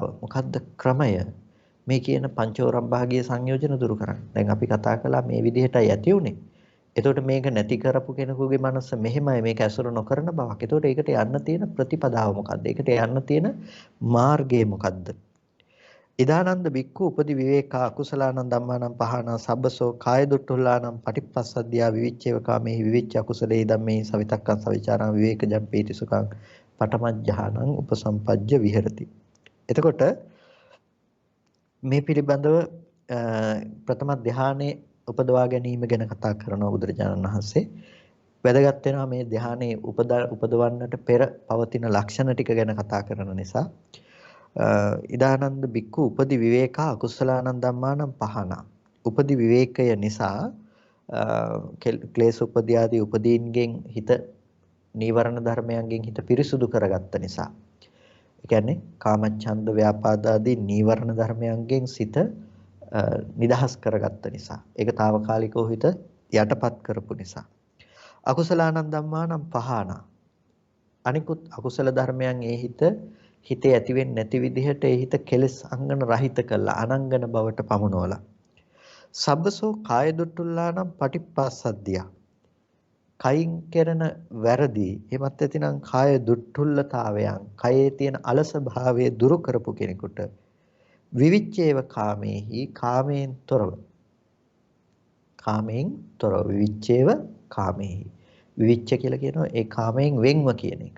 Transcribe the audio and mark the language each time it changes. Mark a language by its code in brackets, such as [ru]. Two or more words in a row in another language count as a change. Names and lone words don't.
[si] මොකද්ද ක්‍රමය? මේ කියන පංචෝරම් භාගීය සංයෝජන දුරු කරන්න. දැන් අපි කතා කළා මේ විදිහටයි ඇති උනේ. එතකොට මේක නැති කරපු කෙනෙකුගේ මනස මෙහෙමයි මේක ඇසුරු නොකරන බවක්. එතකොට ඒකට යන්න තියෙන ප්‍රතිපදාව මොකද්ද? ඒකට යන්න තියෙන මාර්ගය මොකද්ද? [pi] ඉදානන්ද බික්ඛු උපදි විවේකා අකුසලානං ධම්මානං පහනා සබ්බසෝ කාය දුට්ඨුල්ලානං පටිපස්සද්ධියා විවිච්ඡේව කාමේ විවිච්ඡ අකුසලේ ධම්මේ සවිතක්කං සවිචාරං විවේකජම් පීති සුඛං පඨමඥානං උපසම්පජ්ජ විහෙරති. [si] එතකොට මේ පිළිබඳව ප්‍රථම ධානයේ උපදවා ගැනීම ගැන කතා කරනවා බුදුරජාණන් වහන්සේ. වැදගත් වෙනවා මේ ධානයේ උපදවන්නට පෙර පවතින ලක්ෂණ ටික ගැන කතා කරන නිසා. ඉදානන්ද බික්ඛු උපදි විවේකා අකුසලානං ධම්මානං පහනා. උපදි විවේකය නිසා ක්ලේශ උපදී ආදී උපදීන්ගෙන් හිත නීවරණ ධර්මයන්ගෙන් හිත පිරිසුදු කරගත්ත නිසා. ඒ කියන්නේ කාමච්ඡන්ද ව්‍යාපාද ආදී නීවරණ ධර්මයන්ගෙන් සිත නිදහස් කරගත්ත නිසා. ඒක తాවකාලිකව හිත යටපත් කරපු නිසා. [pi] අකුසලානං ධම්මානං පහනා. [si] අනිකුත් අකුසල ධර්මයන් හිතේ ඇති වෙන්නේ නැති විදිහට ඒ හිත කෙලස් අංගන රහිත කළා අනංගන බවට පමුණවලා. [pi] සබ්බසෝ කාය දුට්ඨුල්ලානම් පටිපස්සද්ධිය. [si] කයින් කරන වැරදි එමත් ඇතිනම් කාය දුට්ඨුල්ලතාවයන් කයේ තියෙන අලස භාවය දුරු කරපු කෙනෙකුට [pi] විවිච්ඡේව කාමේහි [si] කාමයෙන් තොරව [pi] විවිච්ඡේව කාමේහි [si] විවිච්ඡ කියලා කියනවා ඒ කාමයෙන් වෙන්ව කියන එක.